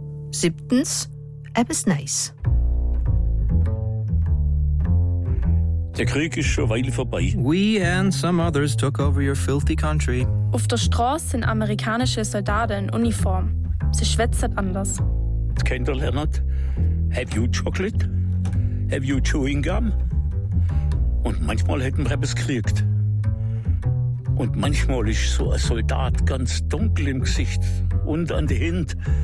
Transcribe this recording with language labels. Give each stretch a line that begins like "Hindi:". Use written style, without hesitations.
German: Siebtens, etwas Neues. Der Krieg ist schon weil vorbei.
English: We and some others took over your filthy country.
German: Auf der Straße sind amerikanische Soldaten in Uniform. Sie schwätzt anders. Das kennt ihr, Leonard?
English: Have you chocolate? Have you chewing gum?
German: Und manchmal hätten wir etwas gekriegt. Und manchmal ist so ein Soldat ganz dunkel im Gesicht und an die Hände.